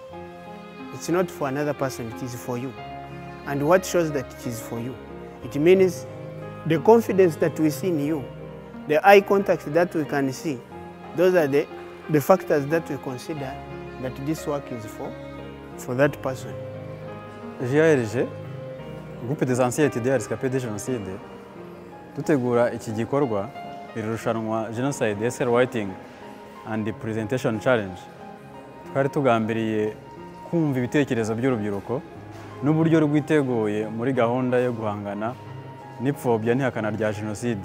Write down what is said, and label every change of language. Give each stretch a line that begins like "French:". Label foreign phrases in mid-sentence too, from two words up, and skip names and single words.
English: It's not for another person, it is for you. And what shows that it is for you? It means the confidence that we see in you, the eye contact that we can see, those are the factors that we consider that this work is for that person.
Kinyarwanda: GIRG, Groupe des anciens étudiants rescapés de génocide, dutegura iki gikorwa irushanwa Genocide Essay Writing and the Presentation Challenge. Twari tugambiriye kumva ibitekerezo by'urubyiruko n'uburyo rwiteguye muri gahunda yo guhangana n'ipfobya n'ihakana rya Genocide.